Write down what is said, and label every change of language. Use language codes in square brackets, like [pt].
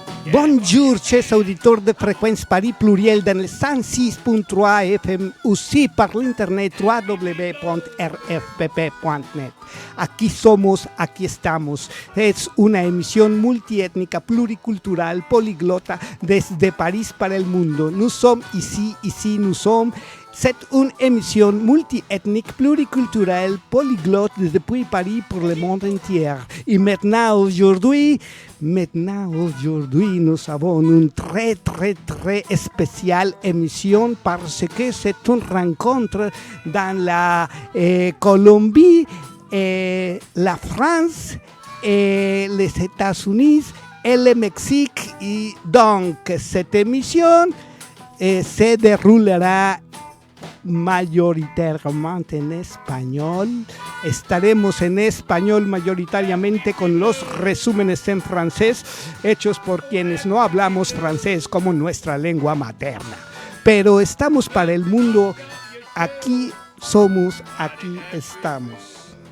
[fr] Bonjour, chers auditeurs de Fréquence Paris Pluriel dans le 106.3 FM, aussi par l'internet www.rfpp.net. [es] Aquí somos, aquí estamos. Es una emisión multiétnica, pluricultural, poliglota, desde París para el mundo. [fr] Nous sommes ici, nous sommes. C'est une émission multiethnique, pluriculturelle, polyglotte depuis Paris pour le monde entier. Et maintenant, aujourd'hui, nous avons une très spéciale émission parce que c'est une rencontre dans la Colombie, la France, les États-Unis et le Mexique. Et donc, cette émission se déroulera [es] mayoritariamente en español. Estaremos en español mayoritariamente con los resúmenes en francés hechos por quienes no hablamos francés como nuestra lengua materna. Pero estamos para el mundo. Aquí somos, aquí estamos.